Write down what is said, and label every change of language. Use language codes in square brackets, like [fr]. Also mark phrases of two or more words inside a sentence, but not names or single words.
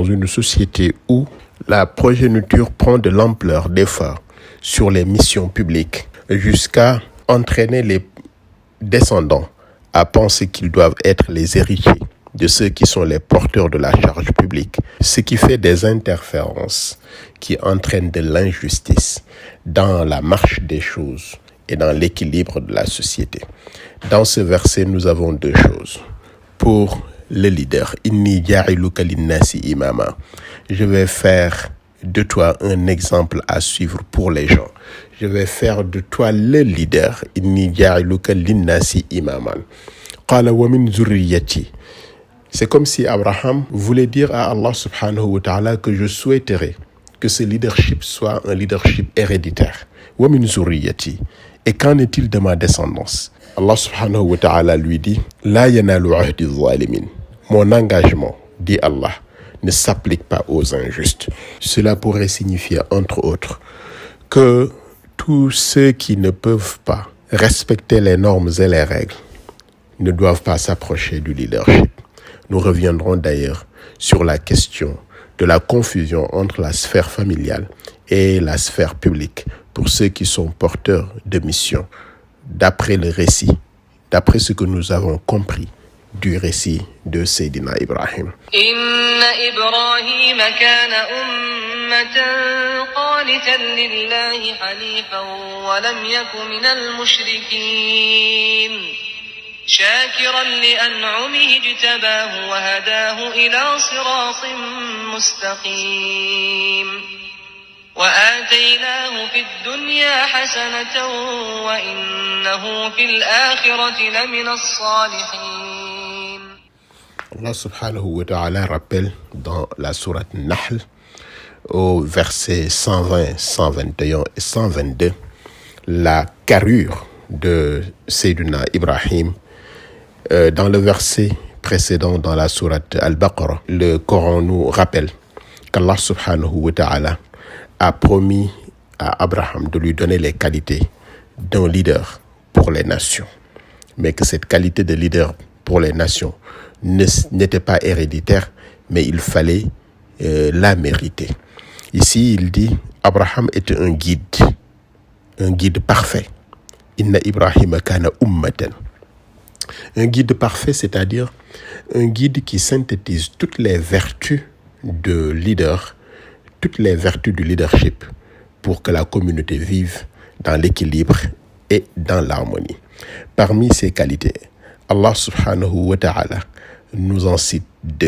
[fr] une société où la progéniture prend de l'ampleur d'efforts sur les missions publiques jusqu'à entraîner les descendants à penser qu'ils doivent être les héritiers de ceux qui sont les porteurs de la charge publique, ce qui fait des interférences qui entraînent de l'injustice dans la marche des choses et dans l'équilibre de la société. Dans ce verset, nous avons deux choses. Pour le leader, [ar] إني جاعلك للناس إماما, [fr] je vais faire de toi un exemple à suivre pour les gens. Je vais faire de toi le leader. [ar] إني جاعلك للناس إماما. قال ومن ذريتي. [fr] C'est comme si Abraham voulait dire à [ar] الله سبحانه وتعالى [fr] que je souhaiterais que ce leadership soit un leadership héréditaire. [ar] ومن ذريتي. [fr] Et qu'en est-il de ma descendance? [ar] الله سبحانه وتعالى [fr] lui dit [ar] لا ينال عهدي ظالمين. [fr] Mon engagement, dit Allah, ne s'applique pas aux injustes. Cela pourrait signifier, entre autres, que tous ceux qui ne peuvent pas respecter les normes et les règles ne doivent pas s'approcher du leadership. Nous reviendrons d'ailleurs sur la question de la confusion entre la sphère familiale et la sphère publique pour ceux qui sont porteurs de mission, d'après le récit, d'après ce que nous avons compris du récit de Sayyidina Ibrahim. [ar] إن إبراهيم كان أمة قانتا لله حنيفا ولم يك من المشركين. شاكرا لأنعمه اجتباه وهداه إلى صراط مستقيم وآتيناه في الدنيا حسنة وإنه في الآخرة لمن الصالحين. الله سبحانه وتعالى [fr] rappelle dans la sourate Nahl au verset 120, 121 et 122 la carrure de Sayyidina Ibrahim. Dans le verset précédent dans la sourate Al-Baqarah, le Coran nous rappelle qu' [ar] الله سبحانه وتعالى [fr] a promis à Abraham de lui donner les qualités d'un leader pour les nations, mais que cette qualité de leader pour les nations n'était pas héréditaire, mais il fallait la mériter. Ici, il dit Abraham était un guide parfait. [ar] إن إبراهيم كان أمة. [fr] Un guide parfait, c'est-à-dire un guide qui synthétise toutes les vertus de leader, toutes les vertus du leadership pour que la communauté vive dans l'équilibre et dans l'harmonie. Parmi ces qualités, [ar] الله سبحانه وتعالى [fr] nous en cite deux.